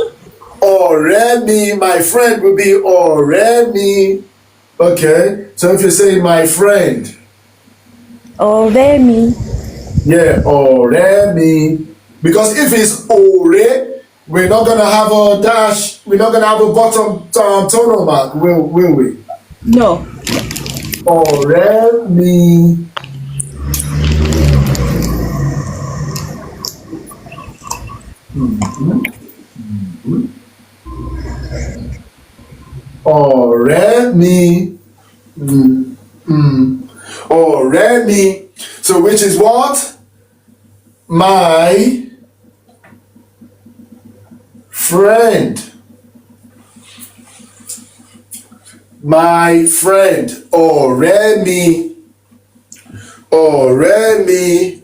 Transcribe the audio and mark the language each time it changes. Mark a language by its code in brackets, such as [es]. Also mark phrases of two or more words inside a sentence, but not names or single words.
[en] Oremi, my friend will be Oremi. Okay? So if you say my friend. Oremi. Yeah, Oremi. Because if it's Ore, we're not going to have a dash, we're not going to have a bottom tonal mark, will we? No. Oremi. Oremi. Oremi. So which is what? My friend. My friend. Oremi. Oremi.